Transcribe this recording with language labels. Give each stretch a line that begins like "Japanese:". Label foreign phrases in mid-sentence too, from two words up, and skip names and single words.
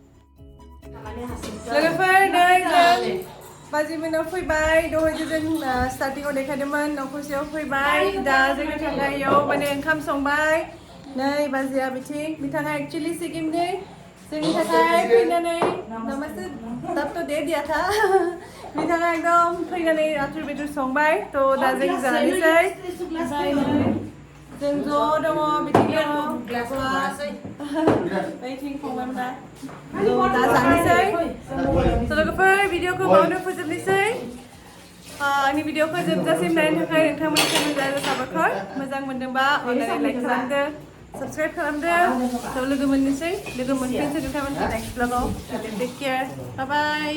Bodo: लोगोफोर नै जों बाजिमोनाव फैबाय दहायसो जों स्टार्टिङाव देखायदोंमोन न'खरसेयाव फैबाय दा जोंनि थाखाय इयाव माने ओंखाम संबाय नै बाजिया बिथिं बिथाङा एक्चुअली सिक्किमनि जोंनि थाखाय फैनानै
Hindi: नमस्ते तब तो दे दिया था
Bodo: बिथाङा एकदम फैनानै आथुर बेदर संबाय थ' दा जों जानोसै जों ज' दङ बिथिं दङ aithing फंबायमोना दा जानोसै लोगोफोर भिडिअखौ बावनो फोजोबनोसै आंनि भिडिअखौ जोबजासिम नायनो थाखाय नोंथांमोननि रोजा रोजा साबायखर मोजां मोनदोंबा अननानै लाइक खालामदो साबस्क्राइब खालामदो थ' लोगो मोनफिनसै नोंथांमोनखौ नेक्स्ट ब्लगाव
English: take care bye bye